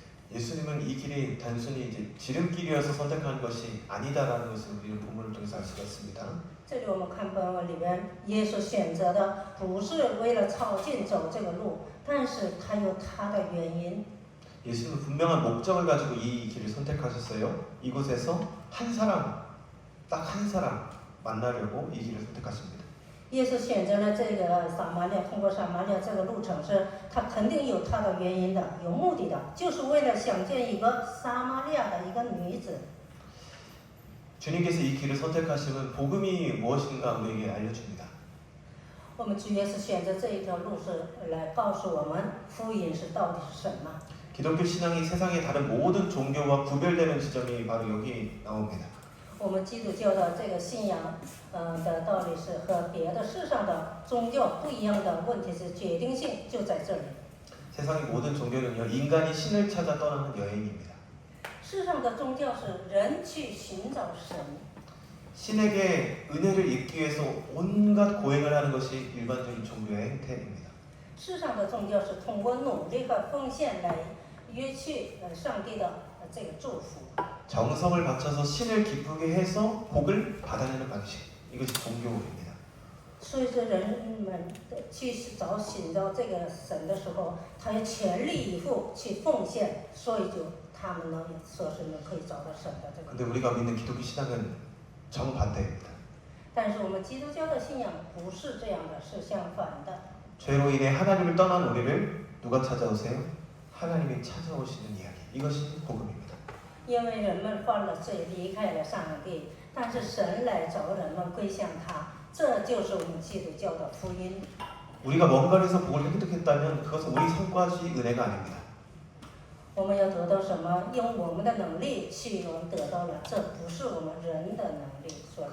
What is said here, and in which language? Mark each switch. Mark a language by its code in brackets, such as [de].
[ko] 예수님은 이 길이 단순히 이제 지름길이어서 선택하는 것이 아니다라는 것을 우리는 본문을 통해서 알 수가 있습니다. [zh] 这里我们看本文里边，耶稣选择的不是为了靠近走这个路，但是他有他的原因。 [ko] 예수님은 분명한 목적을 가지고 이 길을 선택하셨어요. 이곳에서 한 사람, 딱 한 사람 만나려고 이 길을 선택하십니다. [zh] 耶稣选择了这个撒玛利亚，通过撒玛利亚这个路程是，他肯定有他的原因的，有目的的，就是为了想见一个撒玛利亚的一个女子。 [ko] 주님께서 이 길을 선택하시면 복음이 무엇인가 우리에게 알려줍니다. [zh] 我们主耶稣选择这一条路是来告诉我们福音是到底是什么。 [ko] 기독교 신앙이 세상의 다른 모든 종교와 구별되는 지점이 바로 여기 나옵니다. [zh] 我们基督教的这个信仰，的道理是和别的世上的宗教不一样的问题是决定性就在这里。 [ko] 세상의 모든 종교는요, 인간이 신을 찾아 떠나는 여행입니다. [zh] 世上的宗教是人去寻找神， [ko] 신에게 은혜를 입기 위해서 온갖 고행을 하는 것이 일반적인 종교의 행태입니다. [zh] 世上的宗教是通过努力和奉献来约去上帝的这个祝福。 [ko] 정성을 바쳐서 신을 기쁘게 해서 복을 받아내는 방식, 이것이 종교입니다. [zh] 所以说，人们去寻找这个神的时候，他要全力以赴去奉献，所以就他们能说是能可以找到神的这个。 [ko] 근데 우리가 믿는 기독교 신앙은 정반대입니다. [zh] 但是我们基督教的信仰不是这样的，是相反的。 [ko] 죄로 인해 하나님을 떠난 우리를 누가 찾아오세요? 하나님이 찾아오시는 이야기. 이것이 복음입니다. [zh] 因为人们犯了罪，离开了上帝，但是神来找人们归向他，这就是我们基督教的福音。 [ko] 우리가 뭔가를 해서 복을 획득했다면 그것은 우리 성과지 은혜가 아닙니다. [zh] 我们要得到什么？用我们的能力去我们得到了，这不是我们人的能力所能。